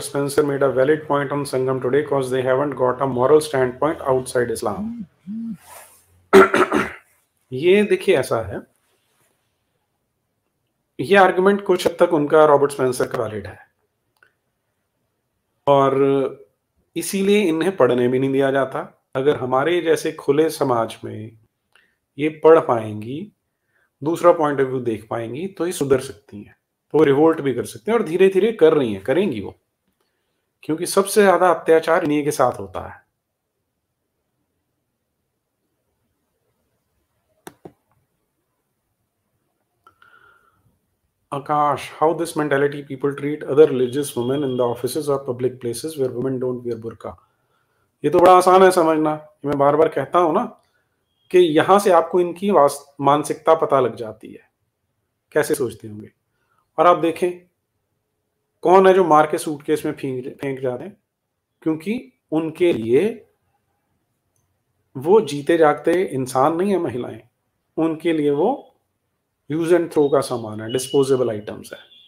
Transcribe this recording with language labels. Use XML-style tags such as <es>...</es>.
<en>Spencer made a valid point on Sangam today because they haven't got a moral standpoint outside Islam.</en> <hi>ये देखिए, ऐसा है, ये argument कुछ हद तक उनका रॉबर्ट स्पेंसर का वैलिड है, और इसीलिए इन्हें पढ़ने भी नहीं दिया जाता। अगर हमारे जैसे खुले समाज में ये पढ़ पाएंगी, दूसरा पॉइंट ऑफ व्यू देख पाएंगी, तो ये सुधर सकती हैं, तो रिवोल्ट भी कर सकते हैं, और धीरे धीरे कर रही हैं, करेंगी वो, क्योंकि सबसे ज्यादा अत्याचार इन्हीं के साथ होता है।</hi> <en>Akash, how this mentality people treat other religious women in the offices or public places where women don't wear burqa.</en> <hi>ये तो बड़ा आसान है समझना। मैं बार बार कहता हूं ना कि यहां से आपको इनकी मानसिकता पता लग जाती है, कैसे सोचते होंगे। और आप देखें, कौन है जो मार के सूटकेस में फेंक जाते हैं? क्योंकि उनके लिए वो जीते जागते इंसान नहीं है महिलाएं, उनके लिए वो यूज एंड थ्रो का सामान है, डिस्पोजेबल आइटम्स है।</hi>